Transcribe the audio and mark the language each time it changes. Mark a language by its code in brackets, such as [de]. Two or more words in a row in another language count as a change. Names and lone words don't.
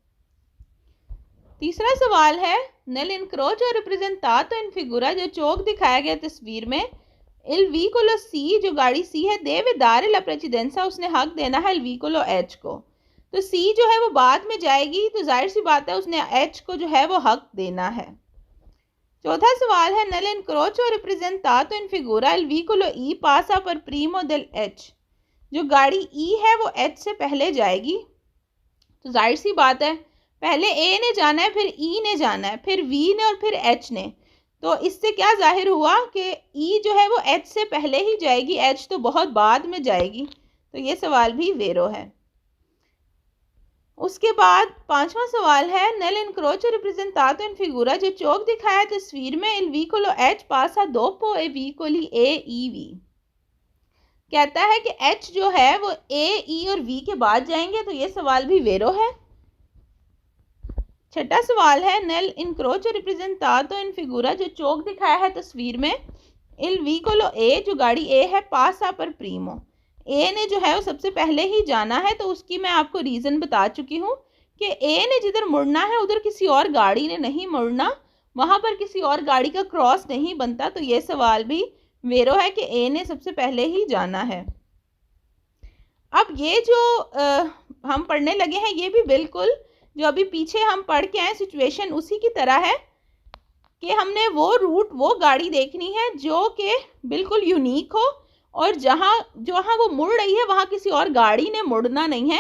[hi] तीसरा सवाल है, [it] nel incrocio rappresentato in figura, [hi] जो चौक दिखाया गया तस्वीर में, [it] il veicolo C, [hi] जो गाड़ी सी है, [it] deve dar la precedenza, [hi] उसने हक देना है [it] il veicolo H [hi] को। तो सी जो है वो बाद में जाएगी, तो जाहिर सी बात है उसने एच को जो है वो हक देना है। चौथा सवाल है [it] nel incrocio representato in figura il veicolo E passa per primo del H. [hi] जो गाड़ी E है वो H से पहले जाएगी, तो जाहिर सी बात है पहले A ने जाना है, फिर E ने जाना है, फिर V ने और फिर H ने। तो इससे क्या जाहिर हुआ कि E जो है वो H से पहले ही जाएगी, H तो बहुत बाद में जाएगी। तो ये सवाल भी वेरो है। उसके बाद पांचवा सवाल है [it] nel incrocio representato in figura. [hi] जो चौक दिखाया है तस्वीर में [it] il vicolo H passa dopo i vicoli A, E, V। [hi] कहता है कि H जो है वो A, E और V के बाद जाएंगे, तो ये सवाल भी वेरो है। छठा सवाल है [it] nel incrocio representato in figura. [hi] जो चौक दिखाया है तस्वीर में [it] il vicolo A, [hi] जो गाड़ी A है, [it] passa per primo। [hi] ए ने जो है वो सबसे पहले ही जाना है, तो उसकी मैं आपको रीज़न बता चुकी हूँ कि ए ने जिधर मुड़ना है उधर किसी और गाड़ी ने नहीं मुड़ना, वहाँ पर किसी और गाड़ी का क्रॉस नहीं बनता। तो ये सवाल भी वेरो है कि ए ने सबसे पहले ही जाना है। अब ये जो हम पढ़ने लगे हैं ये भी बिल्कुल जो अभी पीछे हम पढ़ के आए सिचुएशन उसी की तरह है कि हमने वो रूट, वो गाड़ी देखनी है जो कि बिल्कुल यूनिक हो और जहाँ वो मुड़ रही है वहाँ किसी और गाड़ी ने मुड़ना नहीं है।